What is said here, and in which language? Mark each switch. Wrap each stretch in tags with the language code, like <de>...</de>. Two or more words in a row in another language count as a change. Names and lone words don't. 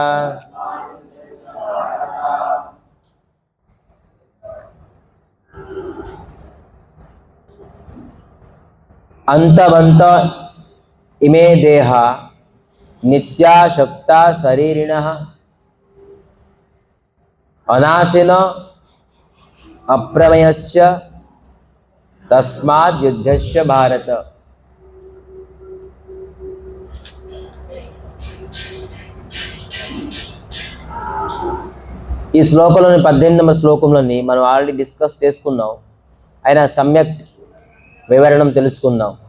<sa>अंतवंत इमे देहा नित्याशक्ता शरीरिणः अनाशिन अप्रमेयस्य तस्माद्युध्यस्य भारत।</sa> <te>ఈ శ్లోకంలోని 18వ శ్లోకంలోని మనం</te> <en>already discuss</en> <te>చేసుకున్నాం. ఆయన సమ్యక్ వివరణం తెలుసుకుందాం.</te>